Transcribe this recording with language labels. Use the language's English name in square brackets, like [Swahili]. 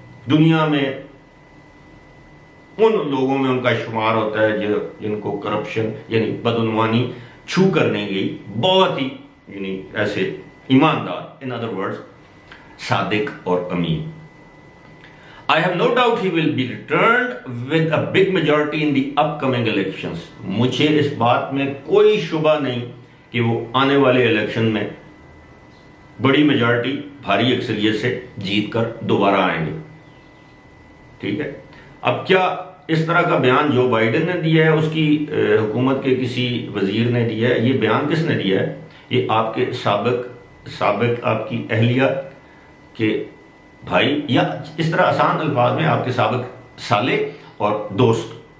[Urdu] دنیا میں ان لوگوں میں ان کا شمار ہوتا ہے جن کو کرپشن یعنی بدعنوانی چھو کر نہیں گئی. بہت ہی یعنی ایسے ایماندار، [English] in other words [Urdu] صادق اور امین. [English] I have no doubt he will be returned with a big majority in the upcoming elections. [Urdu] مجھے اس بات میں کوئی شبہ نہیں کہ وہ آنے والے الیکشن میں بڑی میجارٹی، بھاری اکثریت سے جیت کر دوبارہ آئیں گے. ٹھیک ہے. اب کیا اس طرح کا بیان جو بائیڈن نے دیا ہے، اس کی حکومت کے کسی وزیر نے دیا ہے؟ یہ بیان کس نے دیا ہے؟ یہ آپ کے سابق آپ کی اہلیہ کے بھائی، یا اس طرح آسان الفاظ میں آپ کے سابق سالے اور دوست.